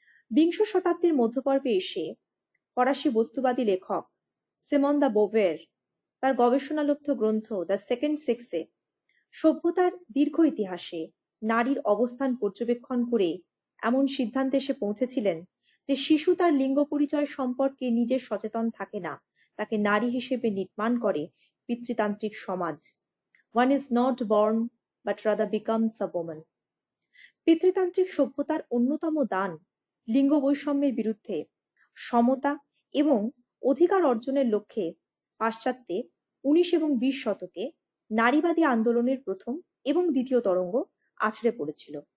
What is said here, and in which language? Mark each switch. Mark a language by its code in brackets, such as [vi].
[bn] বিংশ শতাব্দীর মধ্যপর্বে এসে ফরাসি বস্তুবাদী লেখক সিমন দ্য বোভের তার গবেষণালব্ধ গ্রন্থ দ্য সেকেন্ড সেক্সে সভ্যতার দীর্ঘ ইতিহাসে নারীর অবস্থান পর্যবেক্ষণ করে এমন সিদ্ধান্তে এসে পৌঁছেছিলেন যে শিশু তার লিঙ্গ পরিচয় সম্পর্কে নিজে সচেতন থাকে না, তাকে নারী হিসেবে নির্মাণ করে পিতৃতান্ত্রিক সমাজ। [en] One is not born but rather becomes a woman. [bn] পিতৃতান্ত্রিক সভ্যতার অন্যতম দান লিঙ্গ বৈষম্যের বিরুদ্ধে সমতা এবং অধিকার অর্জনের লক্ষ্যে পাশ্চাত্যে 19 এবং 20 শতকে নারীবাদী আন্দোলনের প্রথম এবং দ্বিতীয় তরঙ্গ আছড়ে পড়েছিল।